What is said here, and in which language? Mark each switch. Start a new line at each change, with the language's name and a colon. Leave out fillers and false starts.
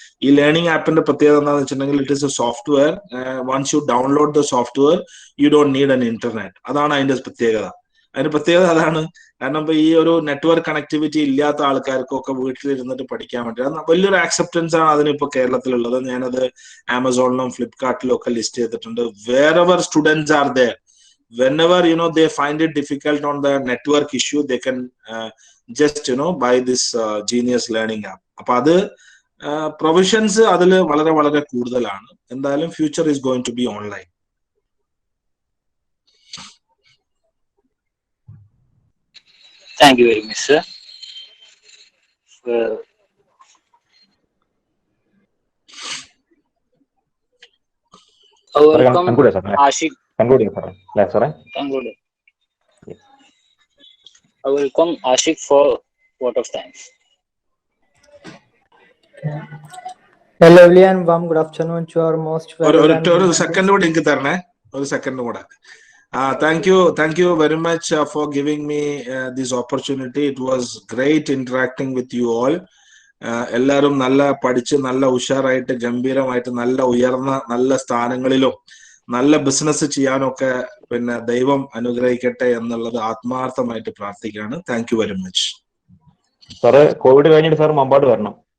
Malayalam: ഈ ലേണിംഗ് ആപ്പിന്റെ പ്രത്യേകത എന്താണെന്ന് വെച്ചിട്ടുണ്ടെങ്കിൽ
English: It is a software. Once you download the software you don't need an internet.
Malayalam: അതാണ് അതിന്റെ പ്രത്യേകത. അതിന്റെ പ്രത്യേകത അതാണ്. കാരണം ഇപ്പൊ ഈ ഒരു നെറ്റ്വർക്ക് കണക്ടിവിറ്റി ഇല്ലാത്ത ആൾക്കാർക്കൊക്കെ വീട്ടിലിരുന്നിട്ട് പഠിക്കാൻ വേണ്ടി വലിയൊരു ആക്സെപ്റ്റൻസ് ആണ് അതിനിപ്പോ കേരളത്തിലുള്ളത്. ഞാനത് ആമസോണിലും ഫ്ലിപ്കാർട്ടിലും ഒക്കെ ലിസ്റ്റ് ചെയ്തിട്ടുണ്ട്.
English: Wherever students are there, whenever they find it difficult on the network issue, they can just buy this genius learning app.
Malayalam: അപ്പൊ അത് പ്രൊവിഷൻസ് അതിൽ വളരെ വളരെ കൂടുതലാണ്.
English: എന്തായാലും future is going to be online. Thank you very much, sir. Welcome, Ashik. Conclude, sir. Conclude. Yes. I welcome Ashik for vote of thanks. Hello, and warm good afternoon to our most valuable.
Malayalam: ഒരു second കൂടെ എനിക്ക് തരണേ, ഒരു second കൂടെ.
English: Thank you very much for giving me this opportunity. It was great interacting with you all.
Malayalam: എല്ലാവരും നല്ല പഠിച്ച് നല്ല ഉഷാറായിട്ട് ഗംഭീരമായിട്ട് നല്ല ഉയർന്ന നല്ല സ്ഥാനങ്ങളിലും നല്ല ബിസിനസ് ചെയ്യാനൊക്കെ പിന്നെ ദൈവം അനുഗ്രഹിക്കട്ടെ എന്നുള്ളത് ആത്മാർത്ഥമായിട്ട് പ്രാർത്ഥിക്കുകയാണ്.
English: Thank you very much.
Malayalam: Sir Covid കഴിഞ്ഞിട്ട് സാർ മമ്പാട് വരണം.